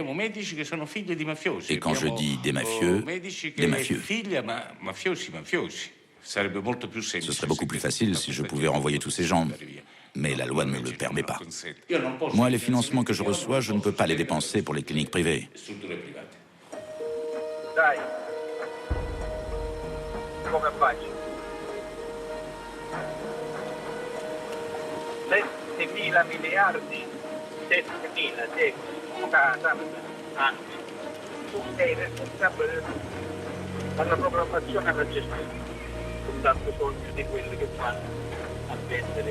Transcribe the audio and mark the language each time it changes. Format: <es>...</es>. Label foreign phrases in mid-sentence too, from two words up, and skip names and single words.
<fr>Et quand je dis des mafieux, des mafieux. Ce serait beaucoup plus facile si je pouvais renvoyer tous ces gens, mais la loi ne me le permet pas. Moi, les financements que je reçois, je ne peux pas les dépenser pour les cliniques privées.</fr> <it>Dai, come faccio? 7.000 miliardi, 7.000, anni. Tu sei responsabile della programmazione e alla gestione, con tanto soldi di quelli che fanno a vendere.</it>